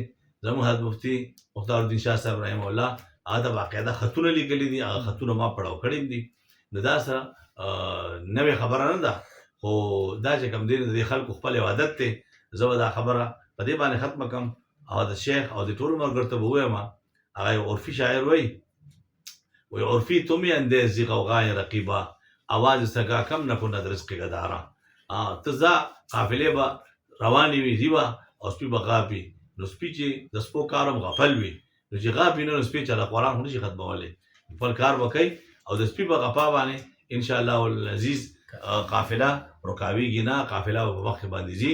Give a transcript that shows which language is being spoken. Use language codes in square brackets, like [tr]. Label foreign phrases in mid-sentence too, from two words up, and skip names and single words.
[ps] زموږ حضرت مفتي مختار الدین شاه صاحب رحمه الله هغه ته باقاعده خطونه لیکلي دي، هغه خطونه ما پړاو کړي دي. نو دا څه نوې خبره نه ده، خو دا چې کوم دی د دې خلکو خپل یو عادت دی. زه به دا خبره په دې باندې ختمه کړم او د شیخ او د ټولو ملګرو ته به ووایم. هغه یو عرفي شاعر وایي [fa] عرفی تم ہی اندیزی غوغای رقیبا آواز سگا کم نکن از رزق گدارا. [ps] ته ځه قافلې به روانې وي ځي به او سپي به غاپي. نو سپي چې د سپو کار هم غفل وي، نو چې غاپي نه نو سپي چله قرآن خو نشي ختمولی، خپل کار به کوي او د سپي په غپا باندې [ar] انشاءالله العزیز [ps] قافله رکاویږي نه، قافله به په مخکې باندې ځي.